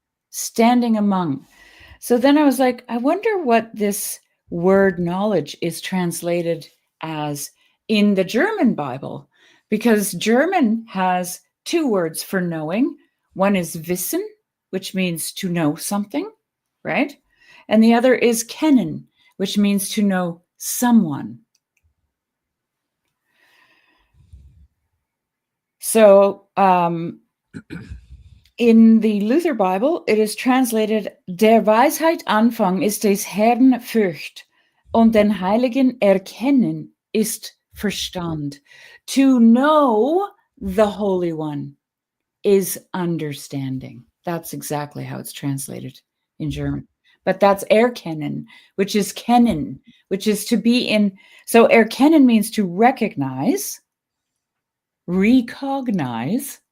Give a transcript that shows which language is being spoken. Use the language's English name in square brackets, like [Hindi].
[English] Standing among. So then I was like, I wonder what this word knowledge is translated as in the German Bible, because German has two words for knowing. One is wissen, which means to know something, right? And the other is kennen, which means to know someone. So in the Luther Bible, it is translated, [German] der Weisheit Anfang ist des Herrn Furcht, und den Heiligen Erkennen ist Verstand. [English] To know the Holy One is understanding. That's exactly how it's translated in German. But that's erkennen, which is kennen, which is to be in. So erkennen means to recognize, recognize.